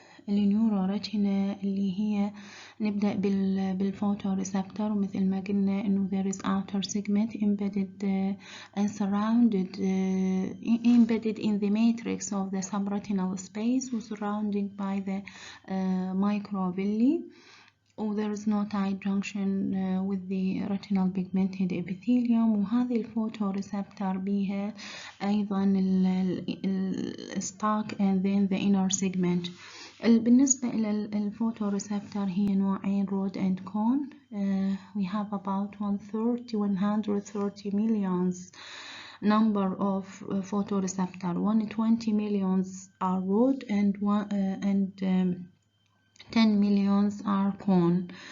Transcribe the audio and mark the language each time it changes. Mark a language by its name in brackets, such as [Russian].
[Arabic] النيوروريتنا اللي هي نبدأ بالفوتوريسبتر، ومثل ما قلنا إنه [English] there is outer segment embedded and surrounded embedded in the matrix of the subretinal space surrounded by the microvilli. there is no tight junction with the retinal pigmented epithelium. [Arabic] وهذه الفوتوريسبتر بيها أيضا الستاك [English] and then the inner segment. [Arabic] بالنسبة إلى الفوتوريسبتر هي نوعين [English] rod and cone. we have about 130 millions number of photoreceptor. 120 millions are rod and 10 millions are cone.